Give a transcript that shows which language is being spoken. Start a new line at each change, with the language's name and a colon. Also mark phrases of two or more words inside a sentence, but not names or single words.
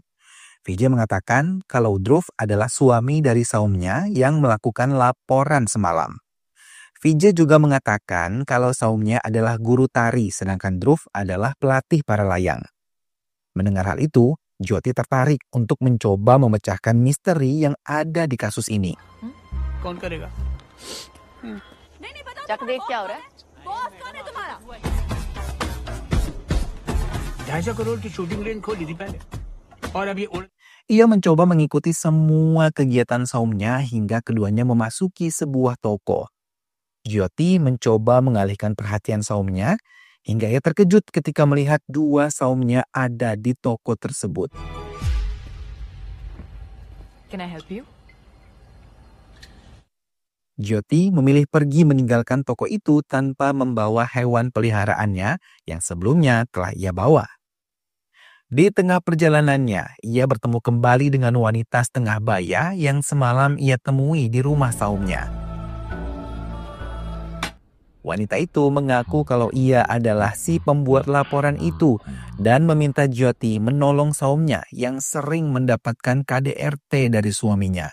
Indonesian: VJ mengatakan kalau Dhruv adalah suami dari Saumya yang melakukan laporan semalam. VJ juga mengatakan kalau Saumya adalah guru tari sedangkan Dhruv adalah pelatih para layang. Mendengar hal itu, Jyoti tertarik untuk mencoba memecahkan misteri yang ada di kasus ini.
Hindi: चक देख क्या हो रहा है? ₹250 करोड़ की
English: shooting range
Hindi: खोली थी पहले और अभी
Indonesian: Ia mencoba mengikuti semua kegiatan Saumnya hingga keduanya memasuki sebuah toko. Jyoti mencoba mengalihkan perhatian Saumnya hingga ia terkejut ketika melihat dua Saumnya ada di toko tersebut.
English: Can I help you?
Indonesian: Jyoti memilih pergi meninggalkan toko itu tanpa membawa hewan peliharaannya yang sebelumnya telah ia bawa. Di tengah perjalanannya, ia bertemu kembali dengan wanita setengah baya yang semalam ia temui di rumah Saumnya. Wanita itu mengaku kalau ia adalah si pembuat laporan itu dan meminta Jyoti menolong Saumnya yang sering mendapatkan KDRT dari suaminya.